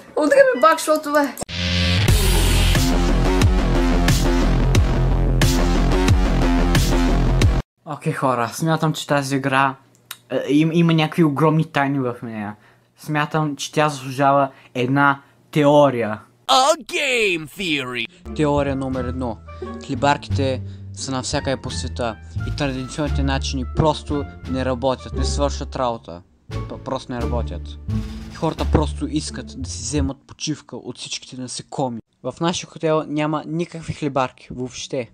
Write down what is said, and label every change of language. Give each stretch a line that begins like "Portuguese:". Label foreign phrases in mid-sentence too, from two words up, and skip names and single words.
Bulgarian: Удря ми бакшотове! Окей, хора, смятам, че тази игра има някакви огромни тайни в нея. Смятам, че тя заслужава една теория.
English: A game theory.
Bulgarian: Теория номер 1. Хлебарките са навсякъде по света и традиционните начини просто не работят, не свършат работа. Просто не работят. И хората просто искат да си вземат почивка от всичките насекоми. В нашия хотел няма никакви хлебарки, въобще.